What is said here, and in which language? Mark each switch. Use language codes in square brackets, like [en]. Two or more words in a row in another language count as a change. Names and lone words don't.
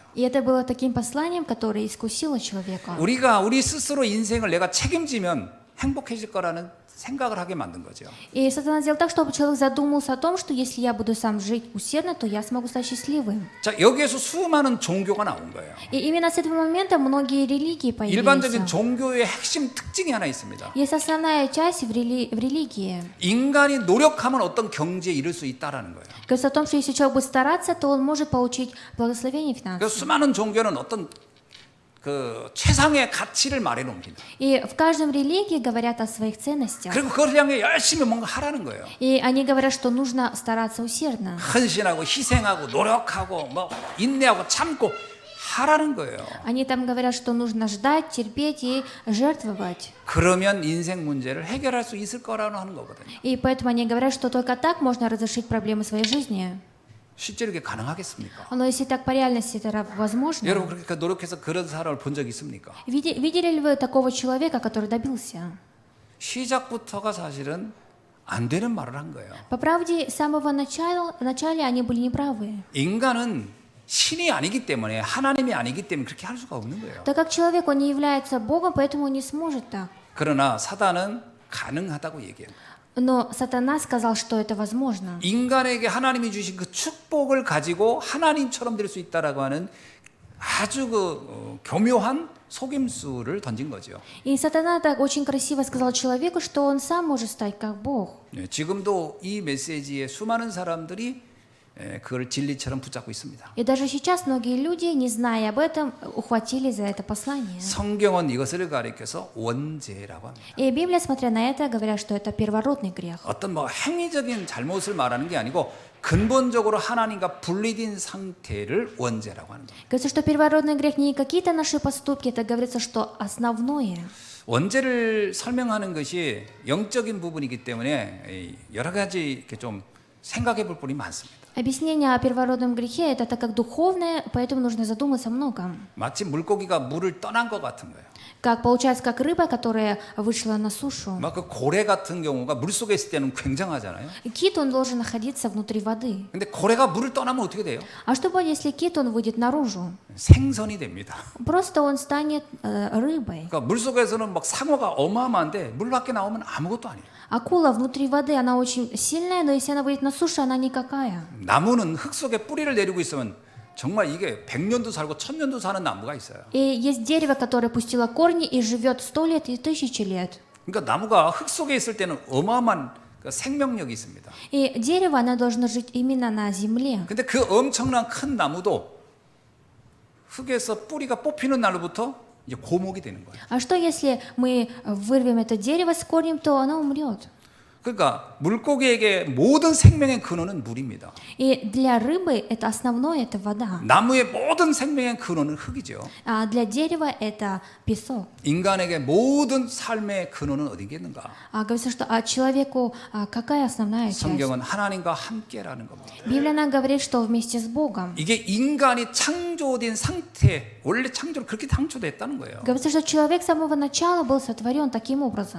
[ru] И это было таким посланием, которое искусило человека. [ko] 우리가 우리 스스로 인생을 내가 책임지면 행복해질 거라는 생각을 하게 만든 거죠. [ru] И сатана сделал так, чтобы человек задумался о том, что если я буду сам жить усердно, то я смогу стать счастливым. [ko] 자, 여기에서 수많은 종교가 на온 거예요. [ru] И именно с этого момента многие религии [ko] 일반적인 [ru] появились. [ko] 종교의 핵심 특징이 하나 있습니다. [ru] Есть основная часть в религии. [ko] 인간이 노력하면 어떤 경지에 이를 수 있다라는 거예요. [ru] Говорится о том, что если человек будет стараться, то он может получить благословение [ko] 그래서 [ru] финансовое. [ko] 수많은 종교는 어떤 그 최상의 가치를 말해 놓습니다. [ru] И в каждом религии говорят о своих ценностях. [ko] 그리고 그걸 향해 열심히 뭔가 하라는 거예요. [ru] И они говорят, что нужно стараться усердно. [ko] 헌신하고 희생하고 노력하고 뭐 인내하고 참고 하라는 거예요. [ru] Они там говорят, что нужно ждать, терпеть и жертвовать. [ko] 그러면 인생 문제를 해결할 수 있을 거라고 하는 거거든요. [ru] И поэтому они говорят, что только так можно разрешить проблемы своей жизни. [ko] 실제로 이게 가능하겠습니까? [ru] Но если так по реальности это возможно, [ko] 여러분 그렇게 노력해서 그런 사람을 본 적 있습니까? [ru] видели ли вы такого человека, который добился? [ko] 시작부터가 사실은 안 되는 말을 한 거예요. [ru] По правде, с самого начала они были неправы. [ko] 인간은 신이 아니기 때문에 하나님이 아니기 때문에 그렇게 할 수가 없는 거예요. [ru] Так как человек, он не является Богом, поэтому он не сможет так. [ko] 그러나 사단은 가능하다고 얘기해요. [ru] Но сатана сказал, что это возможно. [ko] 인간에게 하나님이 주신 그 축복을 가지고 하나님처럼 될 수 있다라고 하는 아주 교묘한 속임수를 던진 거죠. [ru] И сатана так очень красиво сказал человеку, что он сам может стать как Бог. [ko] 네, 지금도 이 메시지에 수많은 사람들이 그걸 진리처럼 붙잡고 있습니다. [ru] И даже сейчас многие люди, не зная об этом, ухватили за это послание. [ko] 성경은 이것을 가리켜서 원죄라고 합니다. [ru] И Библия, смотря на это, говорят, что это первородный грех. [ko] 어떤 뭐 행위적인 잘못을 말하는 게 아니고 근본적으로 하나님과 분리된 상태를 원죄라고 하는 겁니다. [ru] Говорится, что первородный грех не какие-то наши поступки, это говорится, что основное. [ko] 원죄를 설명하는 것이 영적인 부분이기 때문에 여러 가지 이렇게 좀 생각해 볼 부분이 많습니다. [ru] Объяснение о первородном грехе это так как духовное, поэтому нужно задуматься о многом. [ko] 마치 물고기가 물을 떠난 것 같은 거예요. [ru] Как получается, как рыба, которая вышла на сушу. [ko] 막 그 고래 같은 경우가 물 속에 있을 때는 굉장하잖아요. [ru] Кит, он должен находиться внутри воды. [ko] 근데 고래가 물을 떠나면 어떻게 돼요? [ru] А что будет, если кит, он выйдет наружу? [ko] 생선이 됩니다. [ru] Просто он станет рыбой. [ko] 그러니까 물 속에서는 막 상어가 어마어마한데 물 밖에 나오면 아무것도 아니에요. [ru] Акула внутри воды, она очень сильная, но если она выйдет на сушу, она никакая. [ko] 나무는 흙 속에 뿌리를 내리고 있으면 정말 이게 100년도 살고 1000년도 사는 나무가 있어요. [ru] И есть дерево, которое пустило корни и живет 100 лет и 1000 лет. [ko] 그러니까 나무가 흙 속에 있을 때는 어마어마한 생명력이 있습니다. [ru] И дерево, оно должно жить именно на земле. [ko] 근데 그 엄청난 큰 나무도 흙에서 뿌리가 뽑히는 날로부터 이제 고목이 되는 거예요. [ru] А что, если мы вырвем это дерево с корнем, то оно умрет? [ko] 그러니까 물고기에게 모든 생명의 근원은 물입니다. [ru] И для рыбы это основное, это вода. [ko] 나무의 모든 생명의 근원은 흙이죠. [ru] А для дерева это песок. [ko] 인간에게 모든 삶의 근원은 어디겠는가? [ru] А говорится, что человеку какая основная часть? [ko] 성경은 하나님과 함께라는 겁니다. [ru] Библия нам говорит, что вместе с Богом. [ko] 이게 인간이 창조된 상태, 원래 창조를 그렇게 창조됐다는 거예요. [ru] Говорится, что человек с самого начала был сотворен таким образом.